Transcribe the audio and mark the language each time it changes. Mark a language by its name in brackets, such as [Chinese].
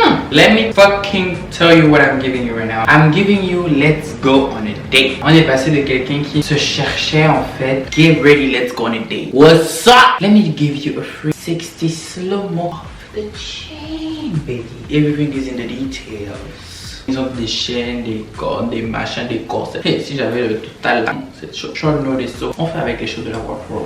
[English] Let me fucking tell you what I'm giving you right now. I'm giving you let's go on a date. [French] On est passé de quelqu'un qui se cherchait en fait. [English] Get ready, let's go on a date. What's up? Let me give you a free 60 slow-mo off the chain, baby. Everything is in the details. [French] Ils ont des chaînes, des cordes, des machins, des corsets. Hey, si j'avais le total là, cette [English] short notice, [French] on fait avec les choses de la Wardrobe.